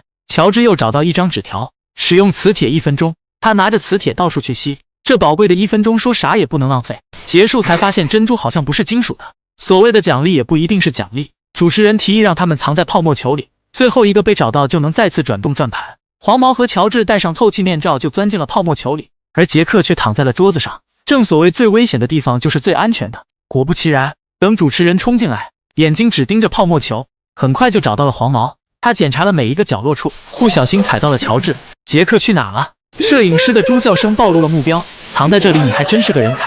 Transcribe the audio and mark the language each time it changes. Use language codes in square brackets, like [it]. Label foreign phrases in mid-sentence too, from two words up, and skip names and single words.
[zh] 喬治又找到一張紙條，使用磁鐵1分鐘，他拿着磁鐵到處去吸，這寶貴的1分鐘說啥也不能浪費。結束才發現珍珠好像不是金屬的，所謂的獎勵也不一定是獎勵。主持人提議讓他們藏在泡沫球裡，最後一個被找到就能再次轉動轉盤。黃毛和喬治戴上透氣面罩就鑽進了泡沫球裡，而傑克卻躺在了桌子上。正所謂最危險的地方就是最安全的。果不其然，等主持人衝進來，眼睛只盯着泡沫球，很快就找到了黃毛。他檢查了每一個角落處，不小心踩到了喬治。傑克去哪了？攝影師的豬叫聲暴露了目標，藏在這裡你還真是個人才。